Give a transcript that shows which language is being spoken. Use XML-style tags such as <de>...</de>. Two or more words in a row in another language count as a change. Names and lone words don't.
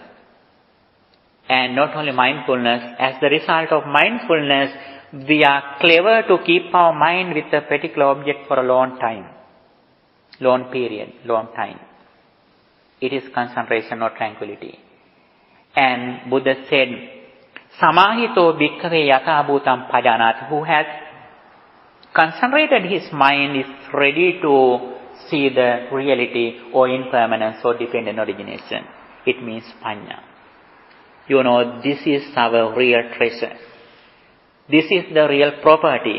<en>And not only mindfulness, as the result of mindfulness, we are clever to keep our mind with a particular object for a long time. Long period, long time. It is concentration or tranquility. And Buddha said,</en> <pi>Samahito bhikkhave yatha bhutam pajanati.</pi> <en>Who has concentrated his mind is ready to see the reality or impermanence or dependent origination. It means panya. This is our real treasure. This is the real property.</en>